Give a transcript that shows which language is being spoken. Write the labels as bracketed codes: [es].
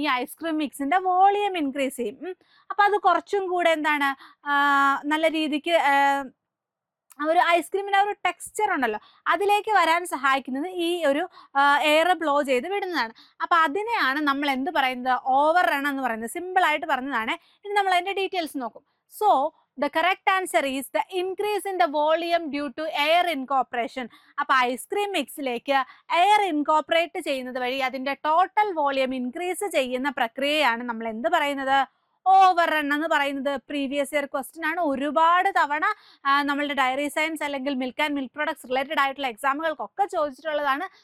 [ml] ഈ ice cream മിക്സിന്റെ volume increase ചെയ്യും. അപ്പൊ അത് കുറച്ചും കൂടെ നല്ല രീതിക്ക് ഒരു ഐസ്ക്രീമിന്റെ ഒരു ടെക്സ്ചർ ഉണ്ടല്ലോ, അതിലേക്ക് വരാൻ സഹായിക്കുന്നത് ഈ ഒരു എയർ ബ്ലോ ചെയ്ത് വിടുന്നതാണ്. അപ്പൊ അതിനെയാണ് നമ്മൾ എന്ത് പറയുന്നത്? ഓവർ റൺ എന്ന് പറയുന്നത്. സിമ്പിൾ ആയിട്ട് പറഞ്ഞതാണ്. ഇനി നമ്മൾ അതിന്റെ ഡീറ്റെയിൽസ് നോക്കും. [en] So the correct answer is the increase in the volume due to air incorporation. [ml] അപ്പൊ ഐസ്ക്രീം മിക്സിലേക്ക് എയർ ഇൻകോർപ്പറേറ്റ് ചെയ്യുന്നത് വഴി അതിന്റെ ടോട്ടൽ വോളിയം ഇൻക്രീസ് ചെയ്യുന്ന പ്രക്രിയയാണ് നമ്മൾ എന്ത് പറയുന്നത്? ഓവർ റൺ എന്ന് പറയുന്നത്. പ്രീവിയസ് ഇയർ ക്വസ്റ്റ്യൻ ആണ്. ഒരുപാട് തവണ നമ്മളുടെ ഡയറി സയൻസ് അല്ലെങ്കിൽ milk and milk products related ആയിട്ടുള്ള എക്സാമുകൾക്കൊക്കെ ചോദിച്ചിട്ടുള്ളതാണ്.